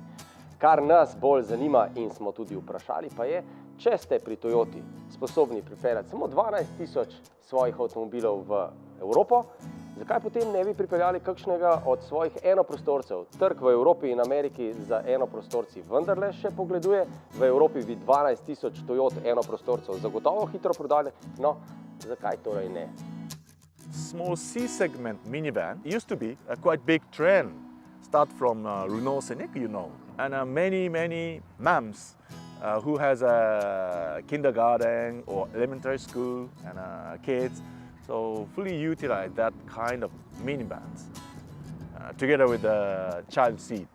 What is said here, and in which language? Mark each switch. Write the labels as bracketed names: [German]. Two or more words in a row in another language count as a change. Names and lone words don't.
[Slovenian] Kar nas bolj zanima in smo tudi vprašali pa je, če ste pri Toyoti sposobni pripeljati samo 12.000 svojih avtomobilov v Evropo, zakaj potem ne bi pripeljali kakšnega od svojih enoprostorcev? Trg v Evropi in Ameriki za enoprostorci vendarle še pogleduje, v Evropi bi 12.000 Toyot enoprostorcev zagotovo hitro prodali, no, zakaj torej ne? [English] Small C-segment minivan used to be a quite big trend. Start from Renault Scenic, you know, and many moms who has a kindergarten or elementary school and kids, so fully utilize that kind of minivans together with a child seat.